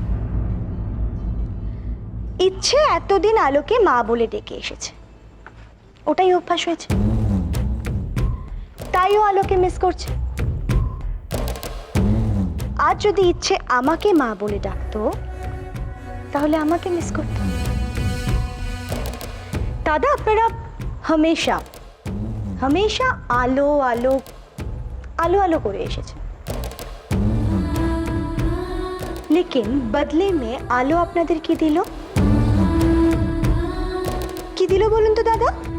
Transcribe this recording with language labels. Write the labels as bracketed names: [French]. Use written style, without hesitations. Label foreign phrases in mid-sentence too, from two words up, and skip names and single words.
[Bangla] ইচ্ছে এতদিন আলোকে মা বলে ডেকে এসেছে, ওটাই অভ্যাস হয়েছে, তাইও আলোকে মিস করছে। আজ যদি ইচ্ছে আমাকে মা বলে ডাকতো, তাহলে আমাকে মিস করতো। দাদা, আপনারা [Hindi] हमेशा हमेशा [Bangla] आलो आलो आलो आलो করে এসেছে, [Hindi] लेकिन बदले में आलो [Bangla] আপনাদের কি দিল? কি দিল বলুন তো দাদা?